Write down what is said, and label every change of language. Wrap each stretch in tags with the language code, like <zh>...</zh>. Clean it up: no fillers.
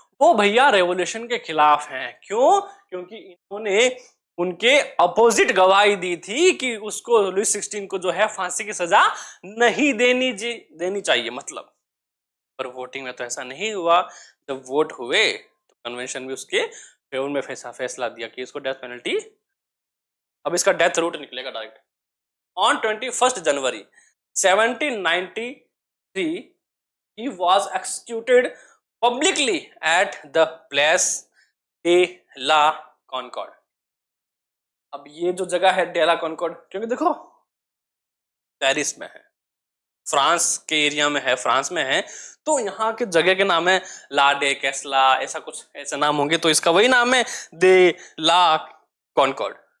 <hi>वो भैया रेवोल्यूशन के खिलाफ हैं। क्यों? क्योंकि इन्होंने उनके अपोजिट गवाही दी थी कि उसको लुईस 16 को जो है फांसी की सजा नहीं देनी चाहिए मतलब। पर वोटिंग में तो ऐसा नहीं हुआ। जब वोट हुए तो कन्वेंशन भी उसके फेवर में फैसला दिया कि इसको डेथ पेनल्टी, अब इसका डेथ रूट निकलेगा direct.</hi> <en>On 21 January 1793 he was executed publicly at the Place de la Concorde।</en> <hi>अब ये जो जगह है डेला कॉनकॉर्ड, क्योंकि देखो पेरिस में है, फ्रांस के एरिया में है, फ्रांस में है, तो यहाँ के जगह के नाम है ला डे कैसला, ऐसा कुछ ऐसे नाम होंगे, तो इसका वही नाम है दे ला कॉनकॉर्ड।</hi>